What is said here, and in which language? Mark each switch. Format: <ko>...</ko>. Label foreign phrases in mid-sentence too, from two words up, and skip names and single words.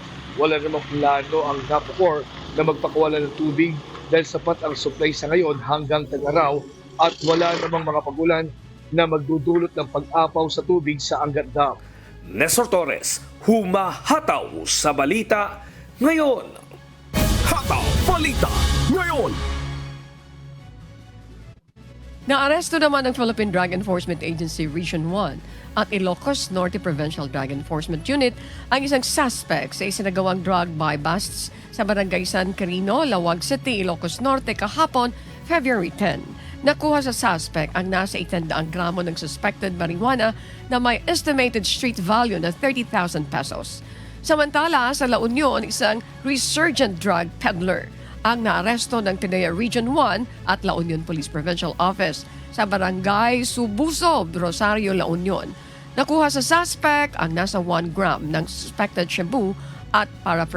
<tl>Wala namang plano ang NAPOCOR na magpakawala ng tubig dahil sapat ang supply sa ngayon hanggang tag-araw at wala namang mga pagulan na magdudulot ng pag-apaw sa tubig sa Angat Dam. Nestor Torres, humahataw sa Balita Ngayon. Hataw Balita Ngayon. Naaresto naman ng</tl> <en>Philippine Drug Enforcement Agency Region 1 at Ilocos Norte Provincial Drug Enforcement Unit</en> <tl>ang isang suspect sa isinagawang</tl> <en>drug buy-busts</en> <tl>sa Barangay San Carino, Lawag City, Ilocos Norte kahapon, February 10. Nakuha sa suspect ang nasa 800 gramo ng</tl> <en>suspected marijuana</en> <tl>na may</tl> <en>estimated street value</en> <tl>na 30,000 pesos. Samantala, sa La Union, isang</tl> <en>resurgent drug peddler</en> <tl>ang naaresto ng Tinea Region 1 at</tl> <en>La Union Police Provincial Office</en> <tl>sa Barangay Subusob, Rosario, La Union. Nakuha sa suspect ang nasa 1 gram ng</tl> <en>suspected shabu</en> <tl>at paraphernalia.</tl>